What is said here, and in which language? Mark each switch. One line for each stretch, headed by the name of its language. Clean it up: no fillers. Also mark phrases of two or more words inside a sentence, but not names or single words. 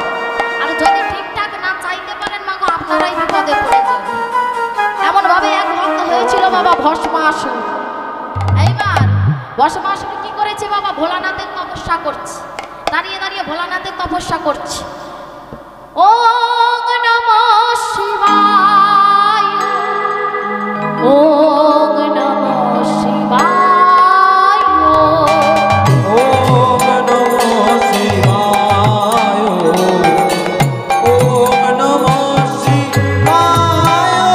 Bangla: আর যদি ঠিকঠাক না চাইতে পারেন মাগো আপনারাই বিপদে পড়ে যাবেন। এমন ভাবে এক ভক্ত হয়েছিল বাবা ভস্মাসুর। এইবার ভস্মাসুর কি করেছে বাবা, ভোলানাথের তপস্যা করছে, দাঁড়িয়ে দাঁড়িয়ে ভোলানাথের তপস্যা করছে।
Sanskrit: ওম নমঃ শিবায়, ওম নমঃ শিবায়, ওম নমঃ শিবায়, ওম নমঃ শিবায়,